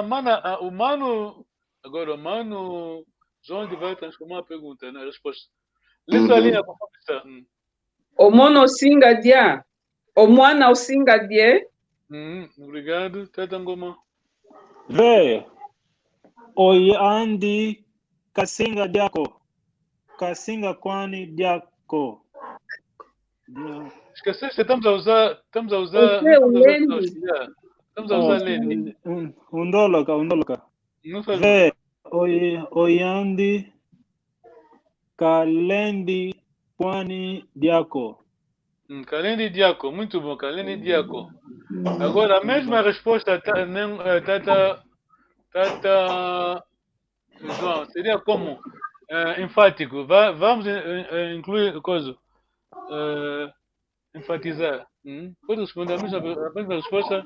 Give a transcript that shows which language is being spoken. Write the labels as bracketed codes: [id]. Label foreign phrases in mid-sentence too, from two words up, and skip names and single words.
[pt] O Mano João vai transformar a pergunta na resposta. Lê só a linha conforme está. [kg] O mono singa dia. O mwana o singa dia. [pt] Obrigado. Tata Ngoma. [kg] Vê. Oi andi kasinga diako. Kasinga kwani diako. [pt] Esqueceste, estamos a usar lendi. [kg] Undoloka. [pt] Não faz Vê. [kg] Oi andi kalendi kwani diako. Kalendi diako, [pt] muito bom, [kg] Kalendi diako. [pt] Agora, a mesma resposta, Tata João, seria como enfático. Vamos incluir coisa. Enfatizar. Pode responder a mesma resposta.